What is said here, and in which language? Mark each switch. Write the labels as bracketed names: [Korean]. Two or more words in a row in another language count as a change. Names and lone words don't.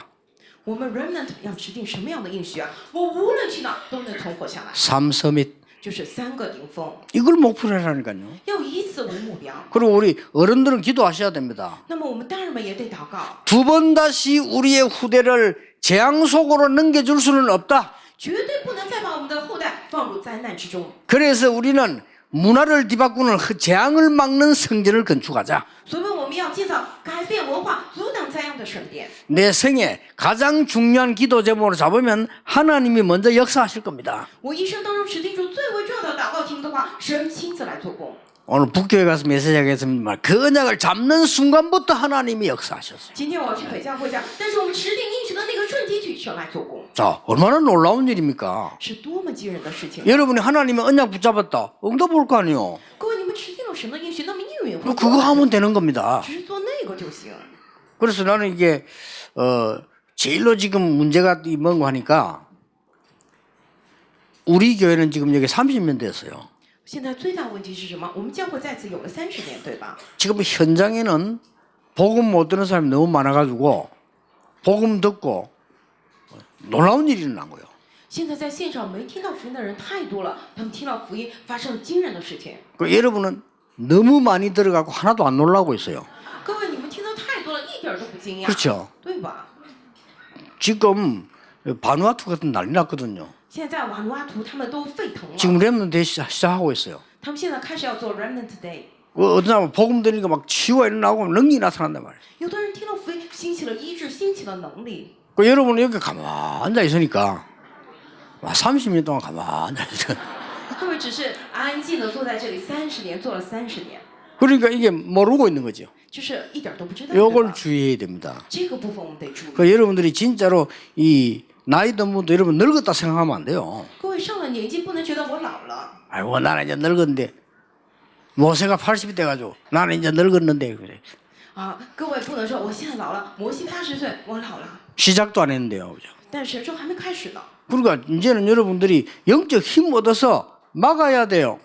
[Chinese] 我们 remnant 要持定什么样的应许啊？我无论去哪都能存活下来， [Korean] 3서밋 [Chinese] 就是3个顶峰， [Korean] 이걸 목표로 하라니까요. [Chinese] 要以此为目标。 [Korean] 그리고 우리 어른들은 기도하셔야 됩니다. [Chinese] 那么我们大人们也得祷告， [Korean] 두 번 다시 우리의 후대를 재앙 속으로 넘겨줄 수는 없다. [Chinese] 绝对不能再把我们的后代放入灾难之中。 [Korean] 그래서 우리는 문화를 뒤바꾸는 재앙을 막는 성전을 건축하자. [Chinese] 所以我们要建造改变文化、阻挡灾殃的圣殿。 [Korean] 내 생에 가장 중요한 기도 제목으로 잡으면 하나님이 먼저 역사하실 겁니다. [Chinese] 我一生当中持定住最为重要的祷告题目的话，神亲自来做工。 [Korean] 오늘 북교회 가서 메시지하겠습니다만 그 언약을 잡는 순간부터 하나님이 역사하셨어요. [Chinese] 今天我要去北教会讲，但是我们持定应许的那个瞬间举神来做工， [Korean] 자, 얼마나 놀라운 일입니까? [Chinese] 是多么惊人的事情！ [Korean] 여러분이 하나님의 언약 붙잡았다. 응답 올 거 아니에요. [Chinese] 各位，你们持定了神的应许，那么应允会 [Korean] 그거 하면 되는 겁니다. [Chinese] 只是做那个就行。 [Korean] 그래서 나는 이게 제일로 지금 문제가 뭔가 하니까 우리 교회는 지금 여기 30년 됐어요. [Chinese] 现在最大问题是什么？我们教会在此有了30年，对吧？ [Korean] 지금 현장에는 복음 못 듣는 사람이 너무 많아가지고 복음 듣고 놀라운 일이 일어난 거예요. [Chinese] 现在在现场没听到福音的人太多了，他们听到福音发生了惊人的事情。 [Korean] 그 여러분은 너무 많이 들어가고 하나도 안 놀라고 있어요. [Chinese] 各位，你们听到太多了，一点儿都不惊讶， [Korean] 그렇죠. [Chinese] 对吧？ [Korean] 지금 바누아투 같은 난리 났거든요. [Chinese] 现在瓦努阿图他们都沸腾了， [Korean] 지금 렘넌트 시작하고 있어요. [Chinese] 他们现在开始要做 Remnant Day。 [Korean] 어떤 사람은 복음 들으니까 막 치유가 일어나고 능력이 나타난단 말이에요. [Chinese] 有的人听到福音，兴起了医治，兴起了能力。 [Korean] 그 여러분은 여기 가만히 앉아 있으니까 30년 동안 가만히 앉아 있어요. [Chinese] 各位只是安静的坐在这里30年，做了30年， [Korean] 그러니까 이게 모르고 있는 거죠. [Chinese] 就是一点都不知道。 [Korean] 이걸 주의해야 됩니다. [Chinese] 这个部分我们得注意。 [Korean] 그 여러분들이 진짜로 이 나이 든 분도 여러분 늙었다 생각하면 안 돼요. [Chinese] 各位上了年纪，不能觉得我老了。 [Korean] 아이고 나는 이제 늙었는데 모세가 80이 돼가지고 나는 이제 늙었는데 그래. [Chinese] 啊，各位不能说我现在老了，摩西80岁，我老了。 [Korean] 시작도 안 했는데요, 그죠? [Chinese] 但神说还没开始呢。 [Korean] 그러니까 이제는 여러분들이 영적 힘 얻어서 막아야 돼요.